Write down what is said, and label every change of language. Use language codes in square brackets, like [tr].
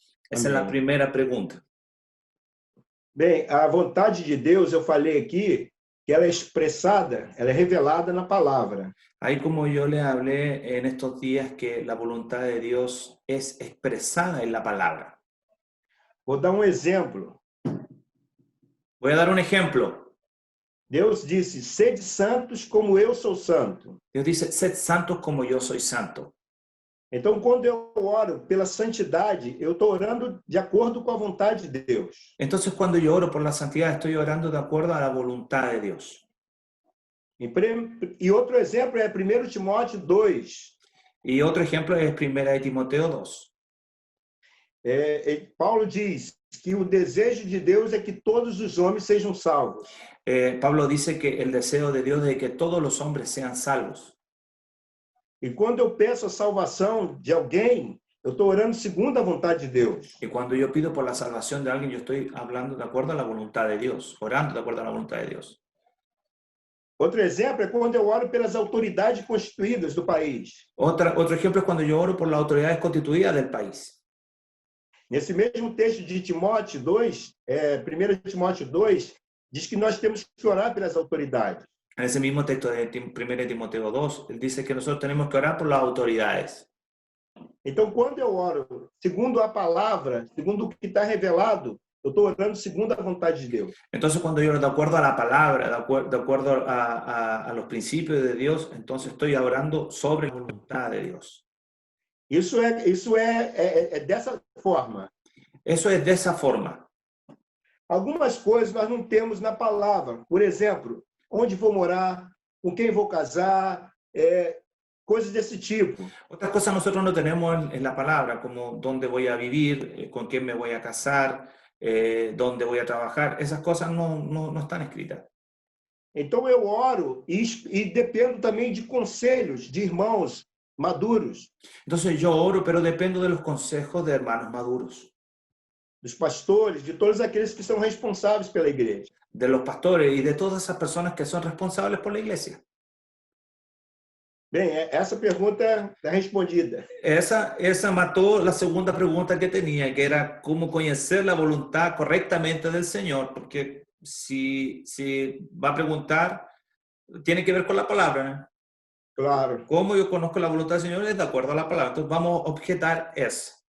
[pt] Essa é a primeira pergunta. Bem, a vontade de Deus, eu falei aqui, que ela é expressada, ela é revelada na palavra. [es] Ahí, como yo le hablé en estos días, que la voluntad de Dios es expresada en la palabra. [pt] Vou dar um exemplo. [es] Voy a dar un ejemplo. [pt] Deus disse, sede santos como eu sou santo. [es] Dios dice, sed santos como yo soy santo. [pt] Então, quando eu oro pela santidade, eu estou orando de acordo com a vontade de Deus. [es] Entonces, cuando yo oro por la santidad, estoy orando de acuerdo a la voluntad de Dios. [pt] E outro exemplo é 1 Timóteo 2. [es] Y otro ejemplo es 1 Timoteo 2. [pt] Paulo diz que o desejo de Deus é que todos os homens sejam salvos. [es] Pablo dice que el deseo de Dios es que todos los hombres sean salvos. [pt] E quando eu peço a salvação de alguém, eu estou orando segundo a vontade de Deus. [es] Y cuando yo pido por la salvación de alguien, yo estoy hablando de acuerdo a la voluntad de Dios, orando de acuerdo a la voluntad de Dios. [pt] Outro exemplo é quando eu oro pelas autoridades constituídas do país. [es] Otro ejemplo es cuando yo oro por las autoridades constituidas del país. [pt] Nesse mesmo texto de Timóteo 2, 1 Timóteo 2, diz que nós temos que orar pelas autoridades. [es] En ese mismo texto de 1 Timoteo 2, él dice que nosotros tenemos que orar por las autoridades. [pt] Então, quando eu oro segundo a palavra, segundo o que está revelado, eu estou orando segundo a vontade de Deus. [es] Entonces, cuando yo oro de acuerdo a la palabra, de acuerdo a los principios de Dios, entonces estoy orando sobre la voluntad de Dios. [pt] Isso é dessa forma. [es] Eso es de esa forma. [pt] Algumas coisas nós não temos na palavra. Por exemplo, onde vou morar, com quem vou casar, coisas desse tipo. [es] Otras cosas nosotros no tenemos en la palabra, como dónde voy a vivir, con quién me voy a casar, dónde voy a trabajar. Esas cosas no están escritas. [pt] Então eu oro e dependo também de conselhos de irmãos maduros. [es] Entonces yo oro, pero dependo de los consejos de hermanos maduros. [pt] Dos pastores, de todos aqueles que são responsáveis pela igreja. [es] De los pastores y de todas esas personas que son responsables por la iglesia. [pt] Bem, essa pergunta está respondida. [es] Esa mató la segunda pregunta que tenía, que era cómo conocer la voluntad correctamente del Señor, porque si va a preguntar, tiene que ver con la palabra, ¿no? Claro, ¿Cómo yo conozco la voluntad del Señor? Es de acuerdo a la palabra. Entonces vamos a objetar eso.